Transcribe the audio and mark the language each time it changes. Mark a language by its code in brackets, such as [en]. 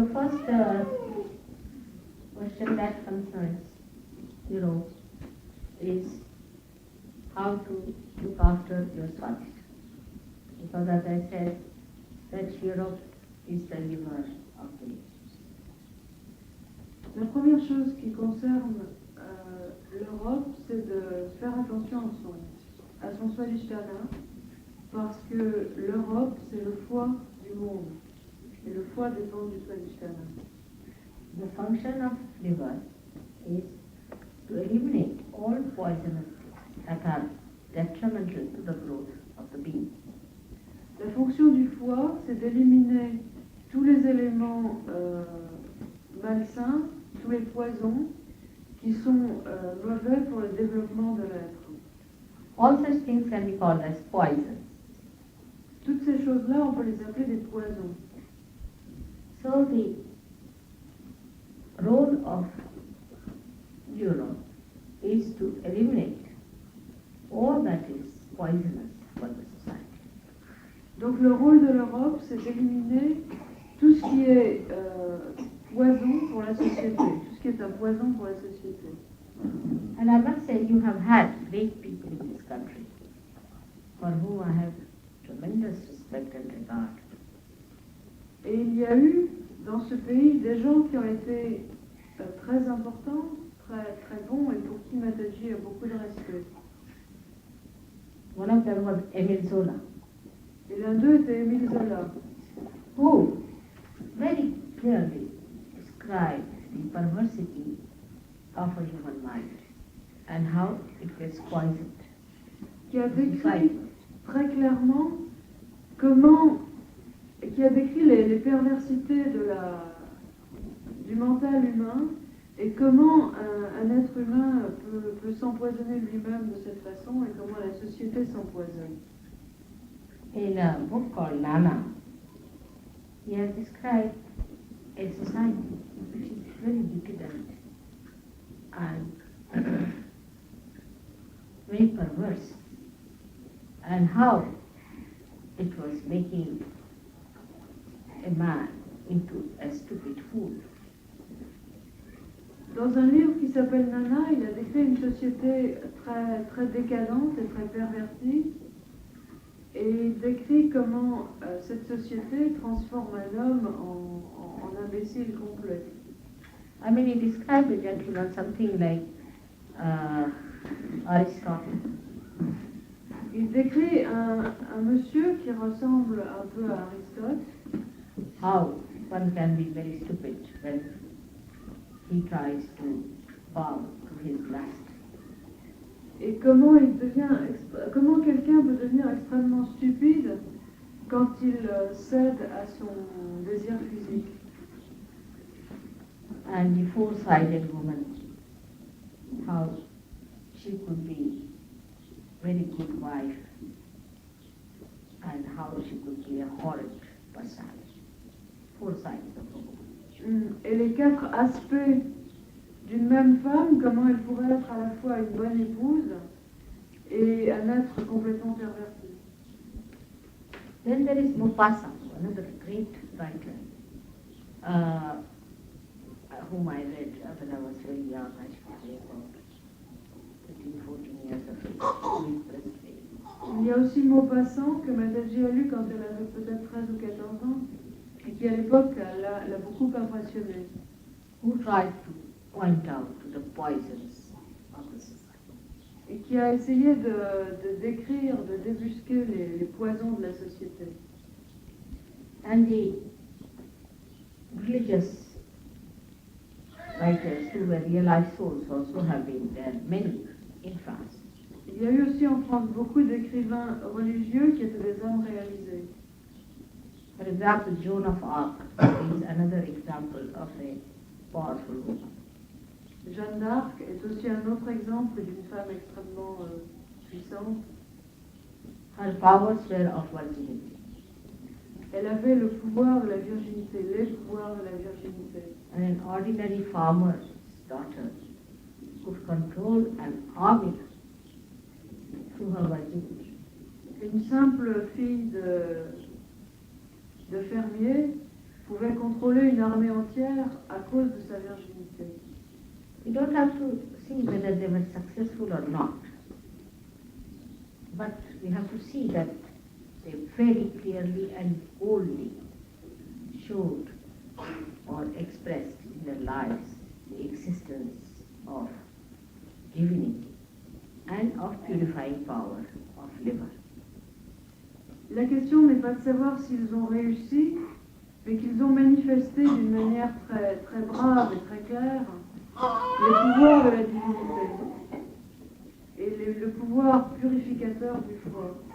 [en] the first question that concerns Europe is how to look after your swadhisthana. Because as I said, that Europe is the liver of the Yogis. [fr] La première chose qui concerne l'Europe, c'est de faire attention à son swadhisthana, parce que l'Europe, c'est le foie du monde, et le foie dépend du swadhisthana. [en] The function of liver is to eliminate all poisonous that are detrimental to the growth of the being. [fr] La fonction du foie, c'est d'éliminer tous les éléments malsains, tous les poisons qui sont mauvais pour le développement de l'être. [en] All such things can be called as poisons. [fr] Toutes ces choses-là, on peut les appeler des poisons. [en] So the role of Europe is to eliminate all that is poisonous for the society. [fr] Donc le rôle de l'Europe, c'est d'éliminer tout ce qui est poison pour la société, tout ce qui est un poison pour la société. [en] And I must say, you have had great people in this country for whom I have tremendous respect and regard. [fr] Et il y a eu dans ce pays des gens qui ont été très importants, très bons et pour qui Mataji a beaucoup de respect. [en] One of them was Émile Zola, [fr] Et l'un d'eux était Émile Zola, [en] who very clearly described the perversity of a human mind and how it gets poisoned. [fr] qui a décrit très clairement qui a décrit les perversités du mental humain et comment un être humain peut s'empoisonner lui-même de cette façon et comment la société s'empoisonne. [en] In a book called Nana, he has described a society which is very decadent and very perverse, and how it was making a man into a stupid fool. [fr] Dans un livre qui s'appelle Nana, il a décrit une société très, très décadente et très pervertie. Et il décrit comment cette société transforme un homme en imbécile complet. [en] I mean, he described a gentleman something like Aristotle. [fr] Il décrit un monsieur qui ressemble un peu à Aristote. [en] How one can be very stupid when he tries to bow to his lust. [fr] Et comment quelqu'un peut devenir extrêmement stupide quand il cède à son désir physique. [en] And the four-sided woman, how she could be very good wife and how she could be a horrid personality. Four sides of a woman. [fr] Et les 4 aspects d'une même femme, comment elle pourrait être à la fois une bonne épouse et un être complètement perverti. [en] Then there is Maupassant, another great writer, whom I read when I was very young, I should say about 13, 14 years of age. [fr] Il y a aussi Maupassant que Mataji a lu quand elle avait peut-être 13 ou 14 ans et qui à l'époque l'a beaucoup impressionné. [en] Who tried to point out to the poisons of the society. [fr] Et qui a essayé de décrire, de débusquer les poisons de la société. [en] And the religious writers who were realized souls also have been there, many in France. [fr] Il y a eu aussi en France beaucoup d'écrivains religieux qui étaient des hommes réalisés. [en] For example, Joan of Arc is another example of a powerful woman. [fr] Jeanne d'Arc est aussi un autre exemple d'une femme extrêmement puissante. [en] Her powers were of virginity. [fr] Elle avait le pouvoir de la virginité, les pouvoirs de la virginité. [en] And an ordinary farmer's daughter could control an army through her virginity. [fr] Une simple fille de fermier pouvait contrôler une armée entière à cause de sa virginité. [en] You don't have to see whether they were successful or not. But we have to see that they very clearly and boldly showed or expressed in their lives the existence of divinity and of purifying power of liver. [fr] La question n'est pas de savoir s'ils ont réussi, mais qu'ils ont manifesté d'une manière très, très brave et très claire les pouvoirs de la divinité et le pouvoir purificateur du foie.